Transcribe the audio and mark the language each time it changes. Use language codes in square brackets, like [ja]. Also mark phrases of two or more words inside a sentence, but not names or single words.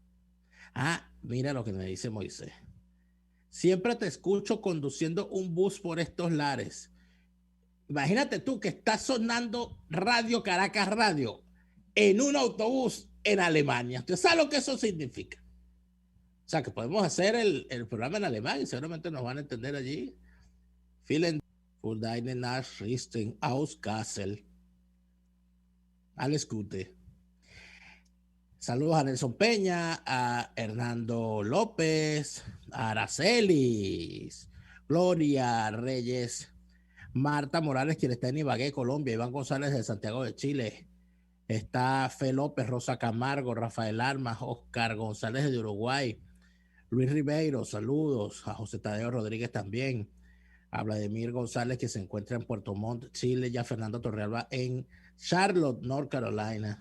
[es] Mira lo que me dice Moisés. Siempre te escucho conduciendo un bus por estos lares. Imagínate tú que estás sonando Radio Caracas Radio en un autobús en Alemania. ¿Usted sabe lo que eso significa? O sea, que podemos hacer el programa en alemán y seguramente nos van a entender allí. [de] Vielen für deine Nachrichten aus Kassel. Alles Gute. [es] Saludos a Nelson Peña, a Hernando López, a Aracelis, Gloria Reyes, Marta Morales, quien está en Ibagué, Colombia, Iván González de Santiago de Chile, está Fe López, Rosa Camargo, Rafael Armas, Oscar González de Uruguay, Luis Ribeiro, saludos, a José Tadeo Rodríguez también, a Vladimir González, que se encuentra en Puerto Montt, Chile, y a Fernando Torrealba en Charlotte, North Carolina.